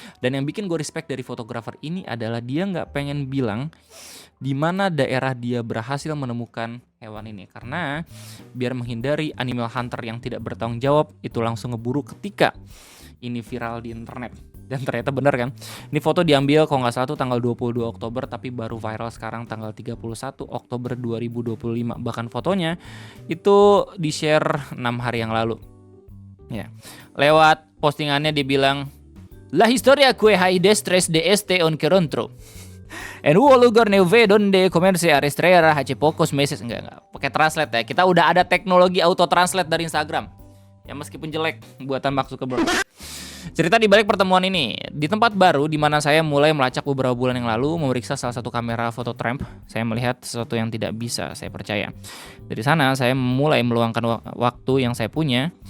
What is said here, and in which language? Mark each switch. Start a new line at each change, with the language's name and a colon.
Indonesian: Dan yang bikin gue respect dari fotografer ini adalah dia nggak pengen bilang di mana daerah dia berhasil menemukan hewan ini, karena biar menghindari animal hunter yang tidak bertanggung jawab itu langsung ngeburu ketika ini viral di internet. Dan ternyata benar kan. Ini foto diambil kalau nggak salah tuh tanggal 22 Oktober, tapi baru viral sekarang tanggal 31 Oktober 2025. Bahkan fotonya itu di-share 6 hari yang lalu. Ya. Lewat postingannya dia bilang,
Spanish: "La historia que hay destres de este encuentro. En un lugar nuevo donde comencé a rastrear hace pocos meses."
Indonesian: Enggak. Pakai translate ya. Kita udah ada teknologi auto translate dari Instagram. Ya meskipun jelek buatan Mark Zuckerberg. Cerita di balik pertemuan ini, di tempat baru di mana saya mulai melacak beberapa bulan yang lalu, memeriksa salah satu kamera foto tramp, saya melihat sesuatu yang tidak bisa saya percaya. Dari sana saya mulai meluangkan waktu yang saya punya.